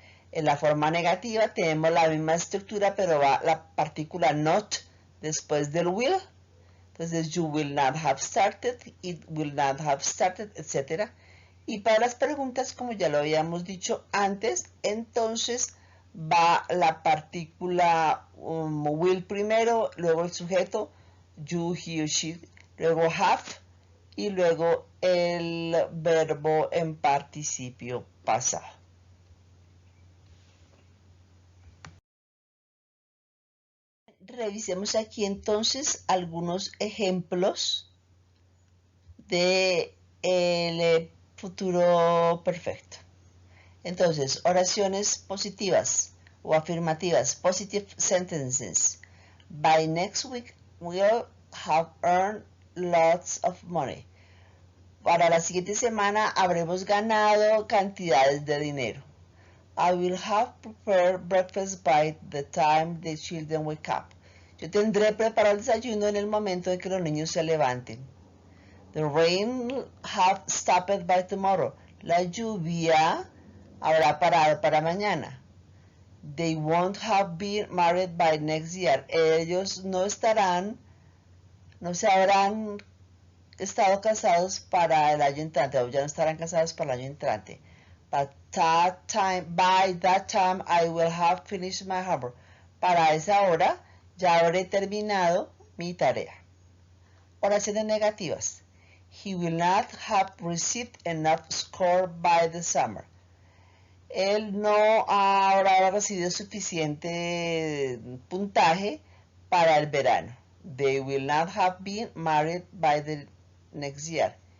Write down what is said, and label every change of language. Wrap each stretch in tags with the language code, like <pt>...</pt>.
<es>En la forma negativa tenemos la misma estructura, pero va la partícula not después del will. Entonces,</es> <en>you will not have started, it will not have started, etc.</en> <es>Y para las preguntas, como ya lo habíamos dicho antes, entonces va la partícula will primero, luego el sujeto,</es> <en>you, he or she,</en> <es>luego have y luego el verbo en participio pasado. Revisemos aquí entonces algunos ejemplos de el futuro perfecto. Entonces, oraciones positivas o afirmativas,</es> <en>positive sentences. By next week, we'll have earned lots of money.</en> <es>Para la siguiente semana habremos ganado cantidades de dinero.</es> <en>I will have prepared breakfast by the time the children wake up.</en> <es>Yo tendré preparado el desayuno en el momento en que los niños se levanten.</es> <en>The rain will have stopped by tomorrow.</en> <es>La lluvia habrá parado para mañana.</es> <en>They won't have been married by next year.</en> <es>Ellos no se habrán estado casados para el año entrante, o ya no estarán casados para el año entrante.</es> <en>By that time, I will have finished my homework.</en> <es>Para esa hora, ya habré terminado mi tarea. Oraciones negativas.</es> <en>He will not have received enough score by the summer.</en> <es>Él no habrá recibido suficiente puntaje para el verano.</es> <en>They will not have been married by the next year.</en>